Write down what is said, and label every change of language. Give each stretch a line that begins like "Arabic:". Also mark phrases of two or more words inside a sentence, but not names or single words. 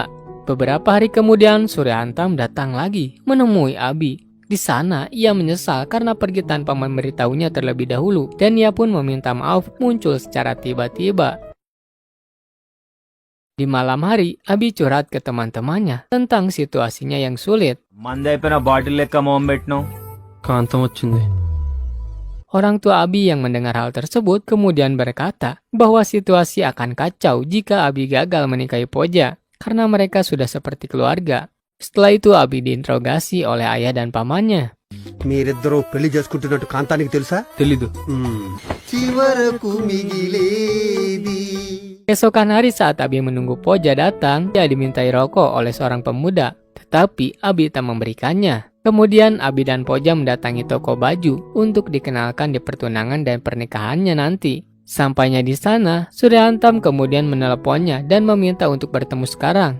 Indonesian: Beberapa hari kemudian, Surya Hantam datang lagi menemui Abi. Di sana, ia menyesal karena pergi tanpa memberitahunya terlebih dahulu, dan ia pun meminta maaf muncul secara tiba-tiba. Di malam hari, Abi curhat ke teman-temannya tentang situasinya yang sulit.
Telugu: కాంతం వచ్చింది.
Indonesian: Orang tua Abi yang mendengar hal tersebut kemudian berkata bahwa situasi akan kacau jika Abi gagal menikahi Poja karena mereka sudah seperti keluarga. Setelah itu Abi diinterogasi oleh ayah dan pamannya.
Telugu: మీరిద్దరూ పెళ్లి చేసుకుంటున్నట్టు కాంతానికి తెలుసా? తెలీదు. చివరకు మిగిలేది.
Indonesian: Keesokan hari saat Abi menunggu Poja datang, dia dimintai rokok oleh seorang pemuda. Tetapi Abi tak memberikannya. Kemudian Abi dan Poja mendatangi toko baju untuk dikenalkan di pertunangan dan pernikahannya nanti. Sampainya di sana, Suryahantam kemudian meneleponnya dan meminta untuk bertemu sekarang.